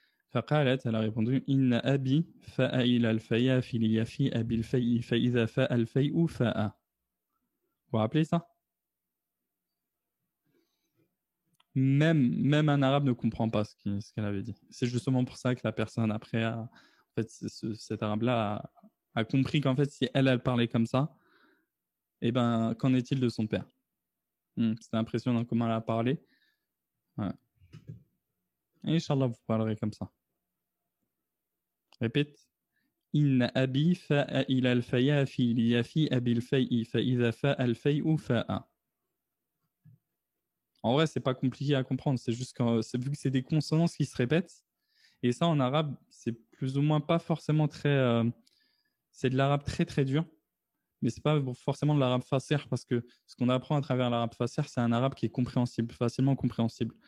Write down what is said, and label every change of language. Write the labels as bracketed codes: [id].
[ar] فقالت, [fr] elle a répondu [ar] إن أبي فاء إلى الفيافي ليفيء بالفيء فإذا فاء الفيء فاء. [fr] Vous vous rappelez ça? Même un arabe ne comprend pas ce qu'elle avait dit. C'est justement pour ça que la personne après, en fait, cet arabe-là a compris qu'en fait, si elle parlait comme ça, eh ben, qu'en est-il de son père? C'était impressionnant comment elle a parlé. Ouais. Inch'Allah, vous parlerez comme ça. Répète. [ar] إن أبي فاء إلى الفيافي ليفيء بالفيء فإذا فاء الفيء فاء. [fr] En vrai, c'est pas compliqué à comprendre. C'est juste vu que c'est des consonances qui se répètent. Et ça, en arabe, c'est plus ou moins pas forcément très. C'est de l'arabe très très dur. Mais c'est pas forcément de l'arabe fasser parce que ce qu'on apprend à travers l'arabe fasser, c'est un arabe qui est compréhensible, facilement compréhensible.